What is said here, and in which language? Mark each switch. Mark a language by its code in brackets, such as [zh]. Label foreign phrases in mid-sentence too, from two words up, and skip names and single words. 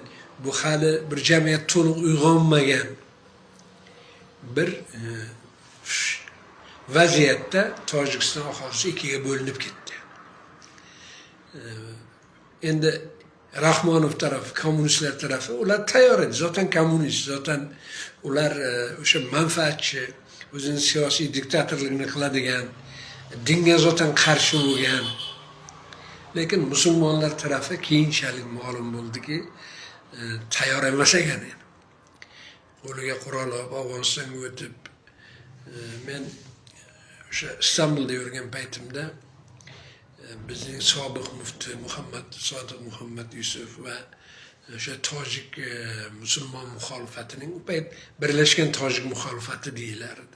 [uz] Bu hali bir jamiyat to'liq uyg'onmagan bir vaziyatda Tojikiston aholisi ikkiga bo'linib ketdi. Endi Rahmonov tarafi, kommunistlar tarafi ular tayyor edi. Zaten kommunist, zaten ular o'sha manfaatchi, o'zining siyosiy diktatorligini qiladigan, dinga zaten qarshi bo'lgan. Lekin musulmonlar tarafi keyinchalik ma'lum bo'ldiki, tayyor emas ekan. Qo'liga qurol olib Afg'onistonga o'tib, men o'sha Istanbulda yurgan paytimda bizning sobiq mufti Sodiq Muhammad Yusuf va o'sha tojik musulmon muxolifatining u payt birlashgan tojik muxolifati deyilardi.